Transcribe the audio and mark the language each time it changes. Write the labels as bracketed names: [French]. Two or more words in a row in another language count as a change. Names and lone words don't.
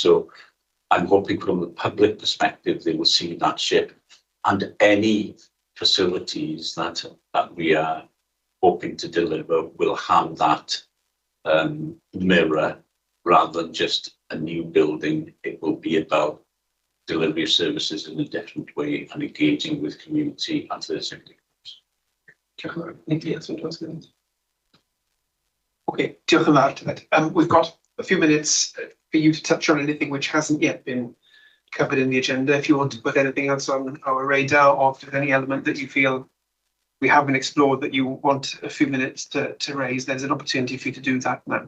[English] So I'm hoping from the public perspective, they will see that shift, and any facilities that we are hoping to deliver will have that mirror rather than just a new building. It will be about delivery of services in a different way and engaging with community and citizen groups. Okay, [Welsh] diolch yn fawr [English] to that. We've got a few minutes for you to touch on anything which hasn't yet been covered in the agenda. If you want to put anything else on our radar, or if there's any element that you feel we haven't explored that you want a few minutes to raise, there's an opportunity for you to do that now.